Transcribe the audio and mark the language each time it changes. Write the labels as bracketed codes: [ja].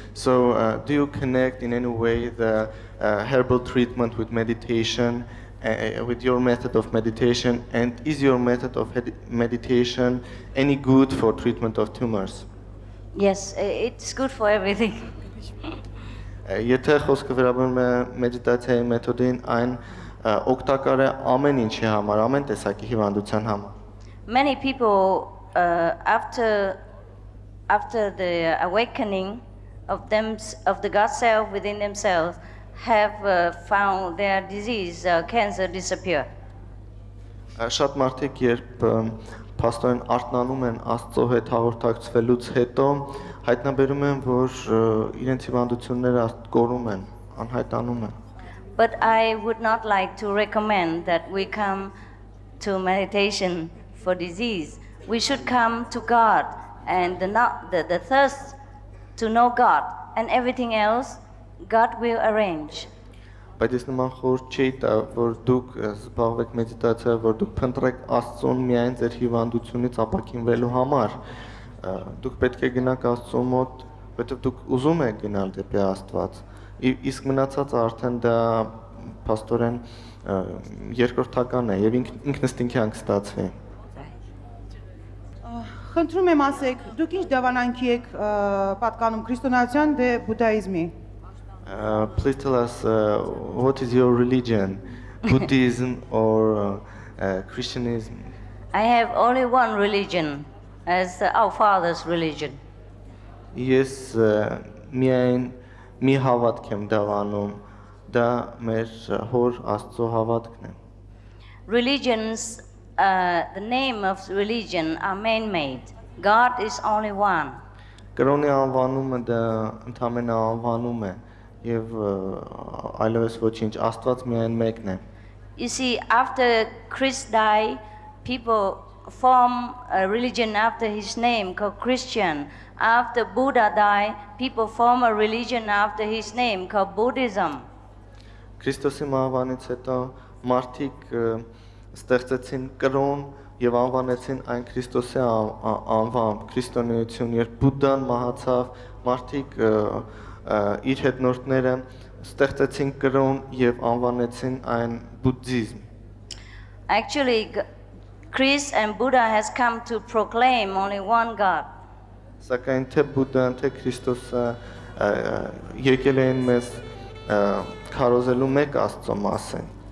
[en] So do you connect in any way the herbal treatment with meditation, with your method of meditation, and is your method of meditation any good for treatment of tumors? Yes, it's good for everything. [hy] Եթե խոսքը վերաբերում է մեդիտացիայի մեթոդին, այն օգտակար է ամեն ինչի համար, ամեն տեսակի հիվանդության համար. [en] Many people after the awakening of the God self within themselves have found their disease, cancer disappear. [hy] Շատ մարդիկ երբ փաստորեն արթնանում են Աստծո հետ հաղորդակցվելուց հետո հայտնաբերում են, որ իրենց հիվանդությունները կորում են, անհայտանում են. [en] But I would not like to recommend that we come to meditation for disease. We should come to God and the thirst to know God, and everything else God will arrange. [hy] Բայց ես նման խորհուրդ չի տա, որ դուք զբաղվեք մեդիտացիայով, որ դուք փնտրեք Աստծուն միայն ձեր հիվանդությունից ապաքինվելու համար. Դուք պետք է գնաք Աստծո մոտ, որովհետև դուք ուզում եք գնալ դեպի Աստված։ Իսկ մնացածը արդեն դա փաստորեն երկրորդական է եւ ինքնըստինքյան կստացվի։ Խնդրում եմ ասեք, դուք ինչ դավանանքի եք պատկանում քրիստոնեության դե բուդդայիզմի? [en] Please tell us what is your religion, Buddhism or Christianism? I have only one religion, as our father's religion. [hy] Ես միայն մի հավատք եմ դավանում, դա մեր հոր Աստծո հավատքն է։ [en] Religions, the name of religion are man-made. God is only one. [hy] Կրոնի անվանումը դա ընդհանրապես անվանում է եւ այլևս ոչինչ, Աստված միայն մեկն է։ [en] You see, after Christ died, people form a religion after his name called Christian. After Buddha died, people form a religion after his name called Buddhism. [hy] Քրիստոսի մահվանից հետո մարդիկ ստեղծեցին կրոն եւ անվանեցին այն Քրիստոսի անվամբ, քրիստոնեություն։ Երբ Բուդդան մահացավ, մարդիկ իր հետնորդները ստեղծեցին կրոն եւ անվանեցին այն բուդդիզմ։ [en] Actually, Christ and Buddha has come to proclaim only one God. [hy] Սակայն թե Բուդդան, թե Քրիստոսը եկել են մեզ քարոզելու մեկ Աստծո մասին։